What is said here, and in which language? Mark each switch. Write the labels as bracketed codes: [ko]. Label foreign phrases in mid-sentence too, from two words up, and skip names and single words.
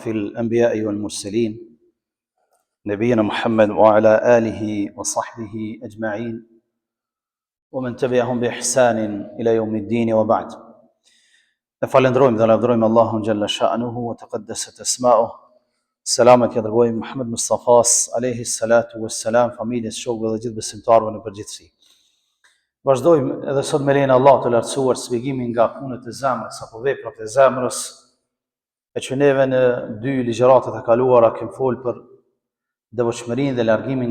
[ar] الأنبياء والمرسلين نبينا محمد وعلى آله وصحبه أجمعين ومن تبعهم بإحسان إلى يوم الدين وبعد فالندروم ذا لابدروم الله جل شأنه وتقدست أسماؤه [sq] Selamet ja dërgojmë Muhammed Mustafas [ar] عليه الصلاة والسلام, [sq] familjes, shokëve dhe gjithë besimtarëve në përgjithësi. Vazhdojmë edhe sot me lejen e Allahut të lartësuar shpjegimin nga punët e zemrës apo veprat e zemrës, e që neve në dy ligjëratat e kaluara kemi folë për devotshmërinë dhe largimin